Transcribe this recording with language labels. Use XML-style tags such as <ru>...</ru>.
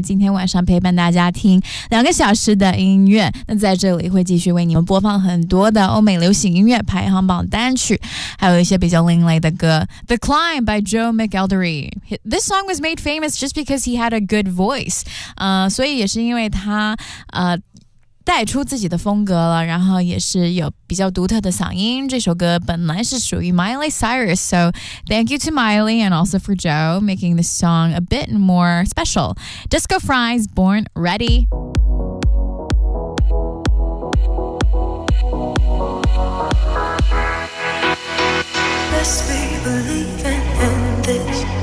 <zh>今天晚上陪伴大家听两个小时的音乐，那在这里会继续为你们播放很多的欧美流行音乐排行榜单曲，还有一些比较另类的歌。</zh> <en>The Climb by Joe McElderry. This song was made famous just because he had a good voice.</en> <zh>所以也是因为他带出自己的风格了，然后也是有比较独特的嗓音。这首歌本来是属于</zh> <en>Miley Cyrus, so thank you to Miley and also for Joe making this song a bit more special. Disco Fries, Born Ready. Let's be believing in this.</en>